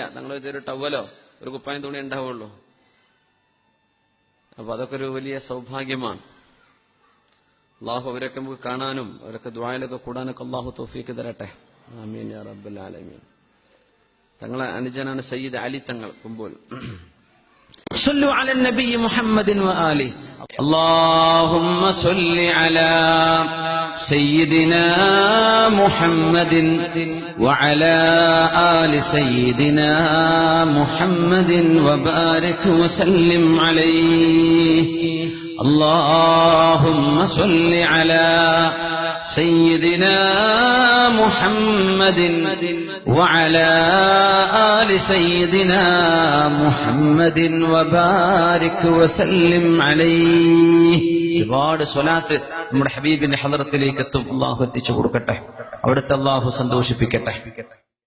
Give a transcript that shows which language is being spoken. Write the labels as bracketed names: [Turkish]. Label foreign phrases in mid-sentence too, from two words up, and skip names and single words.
[Malayalam] നിങ്ങൾ ഒരു ടവലോ ഒരു കുപ്പായം തുണി ഉണ്ടാവുള്ളൂ. അപ്പൊ അതൊക്കെ ഒരു വലിയ സൗഭാഗ്യമാണ്. അള്ളാഹു അവരൊക്കെ നമുക്ക് കാണാനും അവരൊക്കെ ദുആയിലൊക്കെ കൂടാനൊക്കെ അള്ളാഹു തൗഫീഖ് തരട്ടെ. [Arabic] آمين يا رب العالمين. [Malayalam] തങ്ങളെ അനുജനാണ് സയ്യിദ് അലി തങ്ങൾ കുമ്പോൾ. [Arabic] صلوا على النبي محمد وآله. اللهم صل على سيدنا محمد وعلى آل سيدنا محمد وبارك وسلم عليه. اللهم صل على سيدنا محمد وعلى آل سيدنا محمد وبارك وسلم عليه. [Malayalam] ഒരുപാട് സ്വലാത്ത് നമ്മുടെ ഹബീബിന്റെ ഹളറത്തിലേക്ക് എത്തും. അള്ളാഹു എത്തിച്ചു കൊടുക്കട്ടെ, അവിടുത്തെ അള്ളാഹു സന്തോഷിപ്പിക്കട്ടെ.